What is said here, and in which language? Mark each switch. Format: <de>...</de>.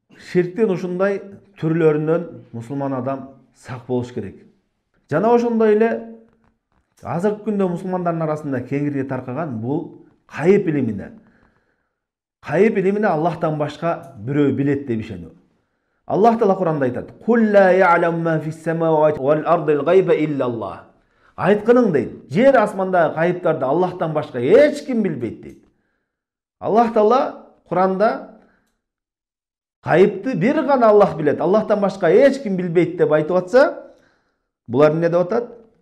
<ky>Ширктин ушундай түрлөрүнөн мусулман адам сак болуш керек. Жана ошондой эле азыркы күндө мусулмандардын арасында кеңири таркаган бул кайып илимине. Кайып илимине Аллахтан башка бирөө билет деп ишенүү. Аллах Таала Куранда айтат:</ky> <ar>"Кул ла я'ламу ма фис самавати вал ардил гайба илля Аллах".</ar> <ky>Айткының дейт, жер асмандагы кайыптарды Аллахтан башка эч ким билбейт дейт. Аллах Таала Куранда кайыпты бир гана Аллах билет, Аллахтан башка эч ким билбейт деп айтып атса, булар эмне деп атат?</ky>